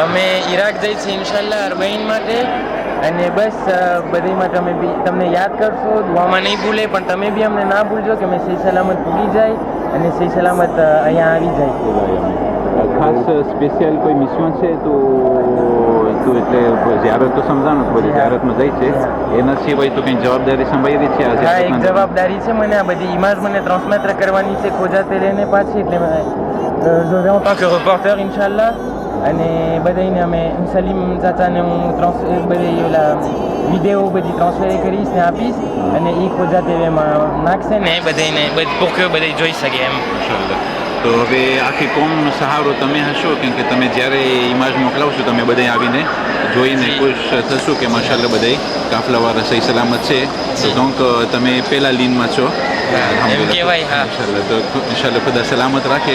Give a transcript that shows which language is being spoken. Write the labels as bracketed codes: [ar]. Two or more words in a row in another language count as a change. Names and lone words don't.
[gu] અમે ઈરાક જઈ છીએ ઇન્શાલ્લાહ અરબાઈન માટે, અને બસ બધીમાં તમે બી તમને યાદ કરશો, દુઆમાં નહીં ભૂલે, પણ તમે બી અમને ના ભૂલજો કે અમે સહી સલામત ભૂલી જાય અને સહી સલામત અહીંયા આવી જાય। ખાસ સ્પેશિયલ કોઈ મિશન છે તો તું એટલે ઝિયારત તો સમજાણું જ બધી ઝિયારતમાં જાય છે એના સિવાય તો કંઈ જવાબદારી સંભાળી છે આ હા, એક ઝિયારતમાં? જવાબદારી છે મને આ બધી ઇમેજ મને ટ્રાન્સમેટર કરવાની છે ખોજા તેલેને પાછી એટલે [fr] je vais en tant que reporter [gu] ઇન્શાલ્લાહ અને બધાને અમે સલીમ ચાચાને હું બધી ઓલા વિડીયો બધી ટ્રાન્સફર કરીશ ને આપીશ અને એ ખોજા તેલેમાં નાખશે ને બધાને [fr] pour que [gu] બધા જોઈ શકે એમ. માશાઅલ્લાહ. તો હવે આખી કોમનો સહારો તમે હશો કેમ કે તમે જ્યારે ઇમેજ મોકલાવશો તમે બધા આવીને જોઈને ખુશ થશો કે માશાઅલ્લાહ બધા કાફલાવાળા સહી સલામત છે તો donc તમે પહેલા લીનમાં છો. એમ કહેવાય. હા, માશાઅલ્લાહ. તો ઇન્શાલ્લાહ ખુદા સલામત રાખે.